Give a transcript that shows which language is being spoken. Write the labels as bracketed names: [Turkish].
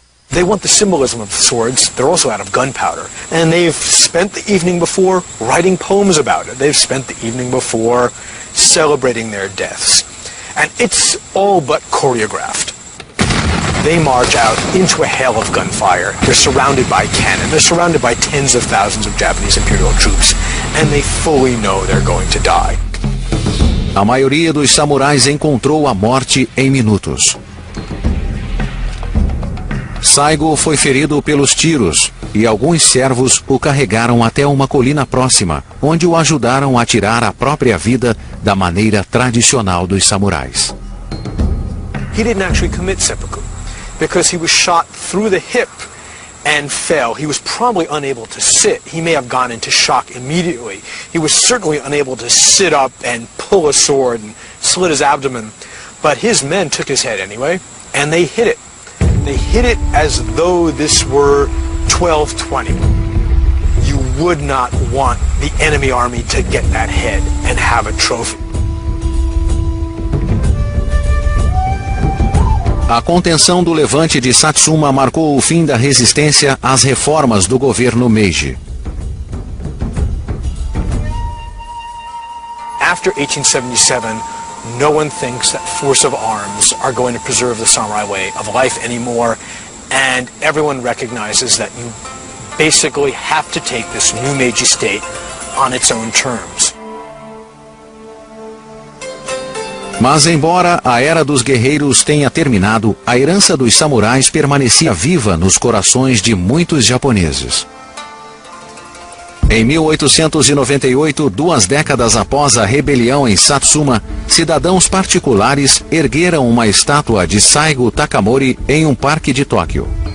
[English] They want the symbolism of the swords. They're also out of gunpowder. And they've spent the evening before writing poems about it. They've spent the evening before celebrating their deaths. And it's all but choreographed. They march out into a hail of gunfire. They're surrounded by cannon. They're surrounded by tens of thousands of Japanese imperial troops. And they fully know they're going to die. [Portuguese] A maioria dos samurais encontrou a morte em minutos. Saigo foi ferido pelos tiros e alguns servos o carregaram até uma colina próxima, onde o ajudaram a tirar a própria vida da maneira tradicional dos samurais. [English] He didn't actually commit seppuku because he was shot through the hip and fell. He was probably unable to sit. He may have gone into shock immediately. He was certainly unable to sit up and pull a sword and slit his abdomen. But his men took his head anyway, and they hit it. They hit it as though this were 1220. You would not want the enemy army to get that head and have a trophy. [Portuguese] A contenção do levante de Satsuma marcou o fim da resistência às reformas do governo Meiji. [English] After 1877, no one thinks that force of arms are going to preserve the samurai way of life anymore, and everyone recognizes that you basically have to take this new Meiji state on its own terms. [Portuguese] Mas embora a Era dos Guerreiros tenha terminado, a herança dos samurais permanecia viva nos corações de muitos japoneses. Em 1898, 2 décadas após a rebelião em Satsuma, cidadãos particulares ergueram uma estátua de Saigo Takamori em um parque de Tóquio.